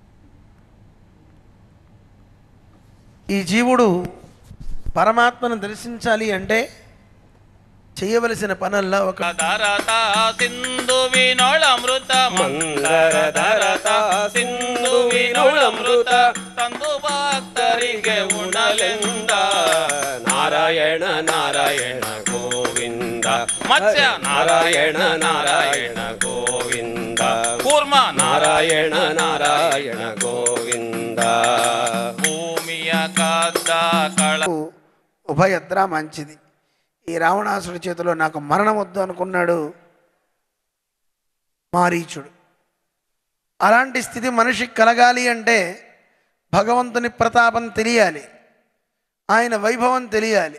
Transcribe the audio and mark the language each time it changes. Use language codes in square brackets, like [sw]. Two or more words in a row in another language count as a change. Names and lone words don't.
[te] ఈ జీవుడు పరమాత్మను దర్శించాలి అంటే చేయవలసిన పనుల్లో ఒక సింధు వినోళమృత మందరధరత సింధు వినోళమృత [kn] ತಂದು ಭಕ್ತರಿಗೆ ಉಣಲೆಂದ ನಾರಾಯಣ ನಾರಾಯಣ ಗೋವಿಂದ ಮತ್ಸ್ಯ ನಾರಾಯಣ ನಾರಾಯಣ ಗೋವಿಂದ ಕೂರ್ಮ ನಾರಾಯಣ ನಾರಾಯಣ ಗೋವಿಂದ ಭೂಮಿಯ ಕಾದ ಕಳ [te] ఉభయత్ర మంచిది. ఈ రావణాసుడి చేతిలో నాకు మరణం వద్దు అనుకున్నాడు మారీచుడు. అలాంటి స్థితి మనిషికి కలగాలి అంటే భగవంతుని ప్రతాపం తెలియాలి, ఆయన వైభవం తెలియాలి.